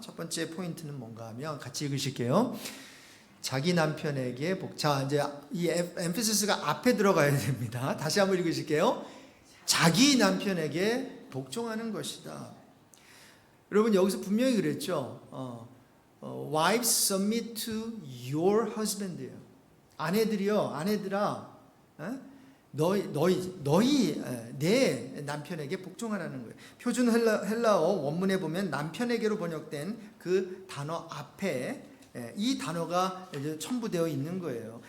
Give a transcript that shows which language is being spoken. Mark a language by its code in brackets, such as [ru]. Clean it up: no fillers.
[ko] 첫 번째 포인트는 뭔가 하면 같이 읽으실게요. 자기 남편에게 자, 이제 이 엠피시스가 앞에 들어가야 됩니다. 다시 한번 읽으실게요. 자기 남편에게 복종하는 것이다. 여러분, 여기서 분명히 그랬죠. [en] Wives submit to your husband예요. [ko] 아내들아, 너희 내 남편에게 복종하라는 거예요. 표준 헬라어 원문에 보면 남편에게로 번역된 그 단어 앞에 이 단어가 첨부되어 있는 거예요.